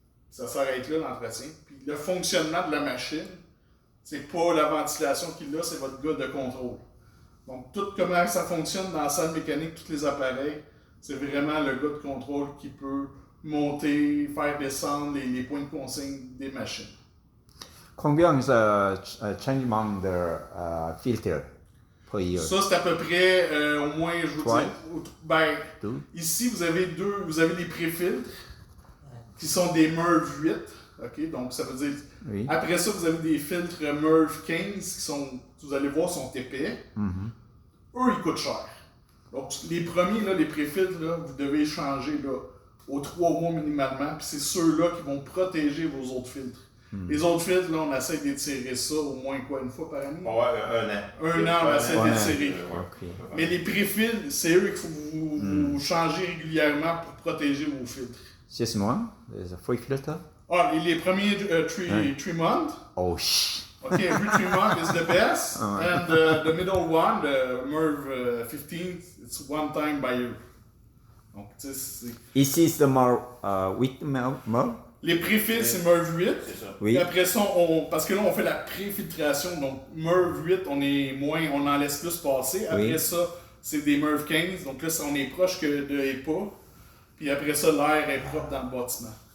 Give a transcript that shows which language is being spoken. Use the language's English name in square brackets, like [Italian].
[French] Ça s'arrête là, l'entretien. Puis le fonctionnement de la machine, c'est pas la ventilation qu'il a, c'est votre gars de contrôle. Donc, tout comment ça fonctionne dans la salle mécanique, tous les appareils, c'est vraiment le gars de contrôle qui peut monter, faire descendre les points de consigne des machines. [English] Combien is changing the filter per year? [French] Ça, c'est à peu près, au moins, je vous dis, ici, vous avez des pré-filtres qui sont des MERV 8. Okay? Donc, ça veut dire, après ça, vous avez des filtres MERV 15 qui sont, vous allez voir, sont épais. Eux, ils coûtent cher. Donc, les premiers, là, les pré-filtres, là, vous devez changer là, aux 3 mois minimalement, puis c'est ceux-là qui vont protéger vos autres filtres. Les autres filtres, là, on essaie d'étirer ça au moins une fois par année? Ouais, 1 an, on essaie d'étirer. Ok. Mais les pré-filtres, c'est eux qu'il faut vous changer régulièrement pour protéger vos filtres. 6 mois, les [English] full filter. [French] Ah, les premiers [English] 3 months. Oh, shit. Okay, every 3 months is the best. And the middle one, the MERV 15, it's one time by year. [French] Donc, tu sais, c'est... Ici, c'est more, 8 more. Les pré-filtres, c'est MERV 8. C'est ça. Oui. Et après ça, parce que là, on fait la pré-filtration. Donc, MERV 8, on en laisse plus passer. Après Oui. ça, c'est des MERV 15. Donc là, on est proche que de EPA. Puis après ça, l'air est propre dans le bâtiment.